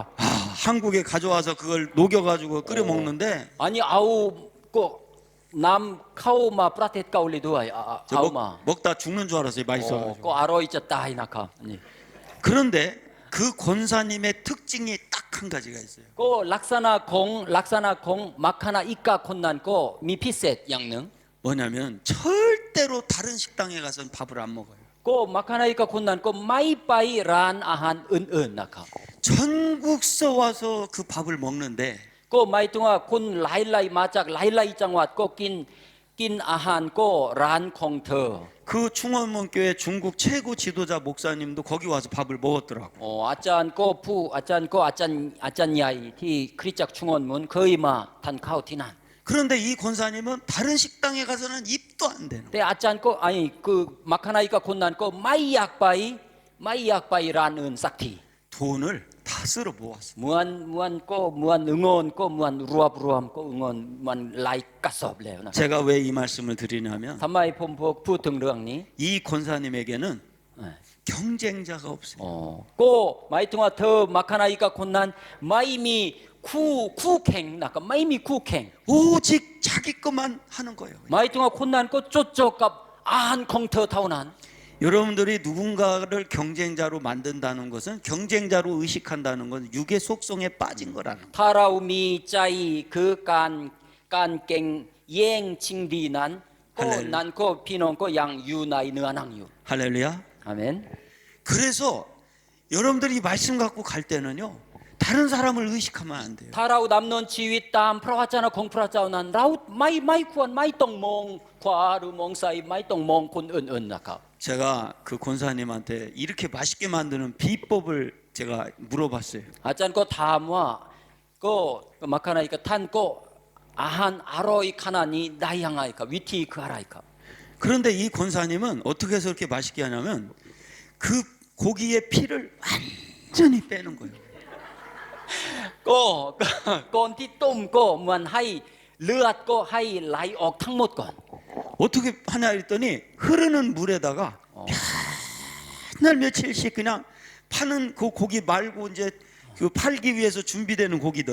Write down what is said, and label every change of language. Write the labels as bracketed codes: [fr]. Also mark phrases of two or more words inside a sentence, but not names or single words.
[ko] 한국에 가져와서 그걸 녹여가지고 끓여 먹는데 [th] อันนี้เอาก็นำเข้ามาประเทศเกาหลีด้วยเอามา [ko] 먹다 죽는 줄 알았어요. 맛있어가지고. [th] ก็อร่อยจะตายนะครับนี่ [ko] 그런데 그 권사님의 특징이 딱 한 가지가 있어요. [th] ก็ลักษณะของมัคคณาอิกาคนนั้นก็มีพิเศษอย่างหนึ่ง [ko] 뭐냐면 절대로 다른 식당에 가서는 밥을 안 먹어요. [th] ก็มักคณาอิกะคนนั้นก็ไม่ไปร้านอาหารอื่นๆนะครับ [ko] 전국서 와서 그 밥을 먹는데 [th] ก็หมายถึงว่าคนหลายๆมาจากหลายๆจังหวัดก็กินอาหารก็ร้านของเธอ [ko] 그 충원문교회 중국 최고 지도자 목사님도 거기 와서 밥을 먹었더라고. [th] อาจารย์ก็อาจารย์ใหญ่ที่คริสตจักรชุมนุมเคยมาทานข้าวที่นั่น [ko] 그런데 이 권사님은 다른 식당에 가서는 입도 안 되는. [th] แต่อาจารย์ก็คือมักคณาอิกะคนนั้นก็ไม่อยากไปร้านอื่นสักที [ko] 돈을 다 쓸어 모았어. [th] เหมือนก็เหมือนเงินก็เหมือนรวบก็เงินมันหลายกระสอบแล้วนะ [ko] 제가 왜 이 말씀을 드리냐면 [th] ทำไมผมพูดถึงเรื่องนี้ [ko] 이 권사님에게는 เอ่อ 경쟁자가 없어요. [th] ก็หมายถึงว่าเธอมักคณาอิกะคนนั้นไม่มีคู่แข่งนะครับไม่มีคู่แข่ง [ko] 오직 자기 것만 하는 거예요. [th] หมายถึงว่าคนนั้นก็จดจ่อกับอาหารของเธอเท่านั้น [ko] 여러분들이 누군가를 경쟁자로 만든다는 것은 경쟁자로 의식한다는 건 육의 속성에 빠진 거라는 거예요. [th] ถ้าเรามีใจคือการเก่งแย่งชิงดีนั้นก็นั้นก็พี่น้องก็ยังอยู่ในเนื้อหนังอยู่ [ko] 할렐루야. [th] อาเมน [ko] 그래서 여러분들이 이 말씀 갖고 갈 때는요. 다른 사람을 의식하면 안 돼요. [th] ถ้าเราดำเนินชีวิตตามพระวจนะของพระเจ้านั้นเราไม่ควรไม่ต้องมองขวาหรือมองซ้ายไม่ต้องมองคนอื่นๆนะครับ [ko] 제가 그 권사님한테 이렇게 맛있게 만드는 비법을 제가 물어봤어요. [th] อาจารย์ก็ถามว่าก็มักคณาอิกะท่านก็อาหารอร่อยขนาดนี้ได้ยังไงครับวิธีคืออะไรครับ [ko] 그런데 이 권사님은 어떻게 해서 그렇게 맛있게 하냐면 그 고기의 피를 완전히 빼는 거예요. [th] ก็ก่อนที่ต้มก็เหมือนให้เลือดก็ให้ไหลออกทั้งหมดก่อน [ko] 어떻게 하냐 했더니 흐르는 물에다가 맨날 며칠씩 그냥 파는 그 고기 말고 이제 그 팔기 위해서 준비되는 고기들